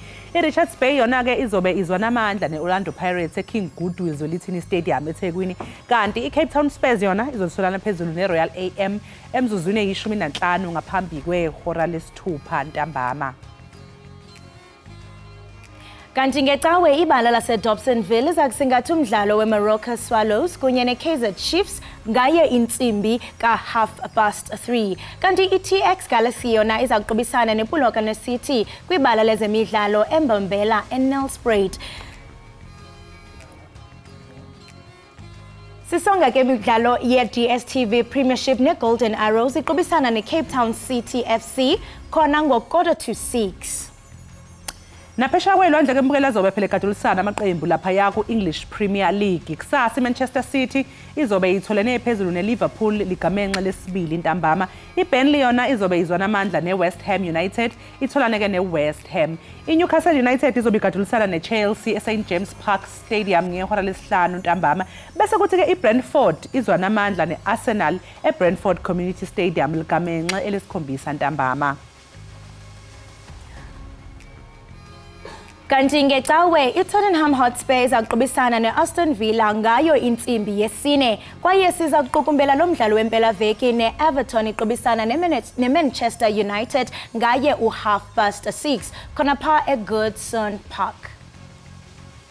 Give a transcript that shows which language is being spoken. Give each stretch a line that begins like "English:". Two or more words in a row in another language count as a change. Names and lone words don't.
Zulu: iRichards Bay yona ke izobe izwana amandla neOrlando Pirates eKing Goodwill Zwelithini Stadium eThekwini. Kanti iCape Town Spurs yona izotholana phezulu neRoyal AM emzuzwini eyi-15 ngaphambi kwehora lesithupha ntambama.
Xhosa: Kanti ngecawe ibala laseDobsonville izakusingatha umdlalo weMoroka Swallows kunye neKaizer Chiefs ngaye insimbi ka-3:30. Kanti iTX Galaxy yona izakuqubisana nePulokane City kwibala lezemidlalo eMbombela eNelspruit. Sisonga ke imidlalo ye-DStv Premiership neGolden Arrows iqubisana neCape Town City FC khona ngo-5:45.
Zulu: Naphesha kwelwandle ke mbukela zobe phela egadulisana amaqembu lapha yaku English Premier League. Kusasa iManchester City izobe itholene phezulu neLiverpool ligamenxe lesibili intambama. iBurnley yona izobe izwana amandla neWest Ham United itholane ke neWest Ham. iNewcastle United izobe igadulisana neChelsea eSt James Park Stadium ngehora lesihlanu ntambama. Bese kuthi ke iBrentford izwana amandla neArsenal eBrentford Community Stadium ligamenxe elesikhombisa ntambama.
Xhosa: Kanti ngecawe iTottenham Hotspur izaqubisana neAston Villa ngayo insimbi yesine kwaye siza kuqukumbela lo mdlalo wempela veki neEverton iqubisana neManchester United ngaye u6:30 khona pha eGoodson Park.